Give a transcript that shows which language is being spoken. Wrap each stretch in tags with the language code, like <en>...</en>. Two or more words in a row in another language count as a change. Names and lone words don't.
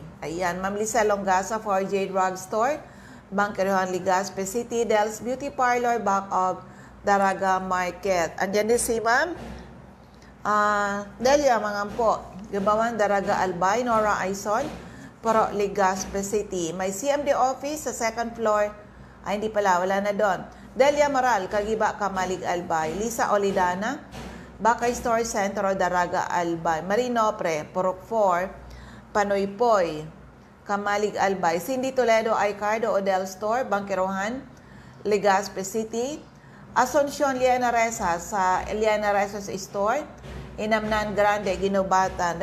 <tl>Ayan, Ma'am Lisa Longasa, 4J Drugstore, Bangkerohan, Legazpi City. Del's Beauty Parlor, back of Daraga Market. Andyan din si Ma'am Delia Mangampo, Gabawan, Daraga, Albay. Nora Aison, Puro, Legazpi City. May</tl> <en>CMD office</en> <tl>sa</tl> <en>second floor.</en> <tl>Ay, hindi pala, wala na doon. Delia Moral, Kagiba, Kamalig, Albay. Lisa Olidana, Bakay Store, Centro, Daraga, Albay. Marino Pre, Purok 4, Panoypoy, Kamalig, Albay. Cindy Toledo, Aicardo, Odell Store, Bangkerohan, Legazpi City. Asuncion, Liana Reza sa Liana Reza's Store, Inamnan Grande, Ginubatan.</tl>